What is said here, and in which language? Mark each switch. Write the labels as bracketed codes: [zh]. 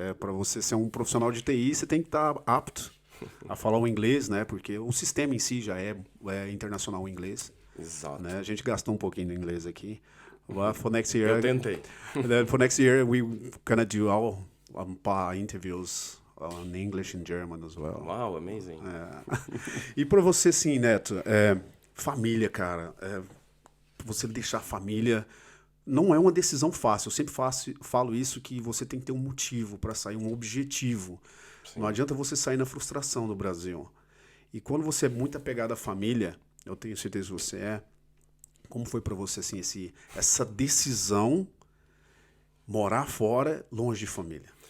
[pt] Para você ser um profissional de TI, você tem que estar apto a falar o inglês, né? Porque o sistema em si já é internacional o inglês. Exato. Né? A gente gastou um pouquinho do inglês aqui. [en] But for next year, [pt] eu tentei. [en] For next year, we're gonna do our interviews in English and German as well. Wow, amazing. [pt] E para você, sim, Neto, família, cara, você deixar a família não é uma decisão fácil. Eu sempre falo isso, que você tem que ter um motivo para sair, um objetivo. Sim. Não adianta você sair na frustração do Brasil. E quando você é muito apegado à família, eu tenho certeza que você é, como foi para você assim, essa decisão morar fora, longe de família?